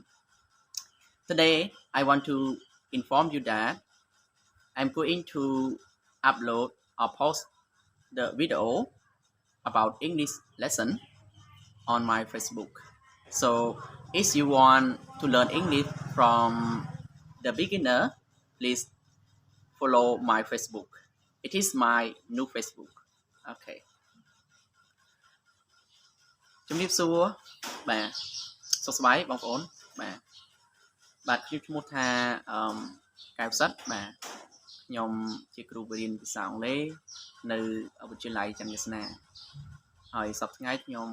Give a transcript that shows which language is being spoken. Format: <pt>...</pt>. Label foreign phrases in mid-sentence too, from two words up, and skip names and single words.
<en>Today, I want to inform you that I'm going to upload or post the video about English lesson on my Facebook. So if you want to learn English from the beginner, please follow my Facebook. It is my new Facebook. Okay.</en> <km>ជំរាបសួរបាទសុខសប្បាយបងប្អូនបាទខ្ញុំឈ្មោះថាកែវសិទ្ធបាទខ្ញុំជាគ្រូបរិញ្ញាបត្រភាសាអង់គ្លេសនៅវិទ្យាល័យចន្ទវាសនាហើយសប្តាហ៍ថ្ងៃខ្ញុំ</km>